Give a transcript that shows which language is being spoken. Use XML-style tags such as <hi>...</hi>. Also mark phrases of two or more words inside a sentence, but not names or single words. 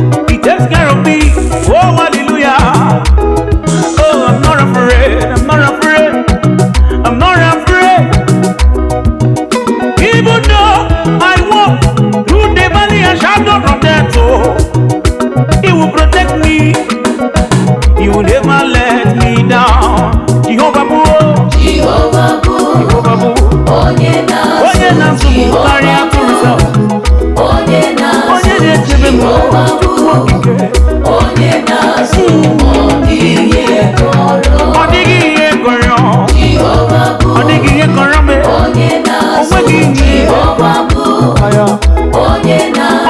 <en>He takes care of me. Oh, hallelujah. Oh, I'm not afraid. I'm not afraid. I'm not afraid. Even though I walk through the valley and shadow of death, oh, he will protect me. You will never let me down.</en> <ig>Jehovah bụ. Jehovah bụ. Jehovah bụ. Onye na-azụ. Onye na-azụ m karịa atụrụ Zayọn. Onye na-azụ. Onye na-echebe m. Jehovah bụ. Chukwu okike. Onye na-azụ. Ọ dịghị ihe kọrọ. Ọ dịghị ihe kọrọ. Jehovah bụ. Ọ dịghị ihe kọrọ m. Onye na-azụ. O nweghị ihe. Jehovah bụ. Aya. Onye na-azụ.</ig>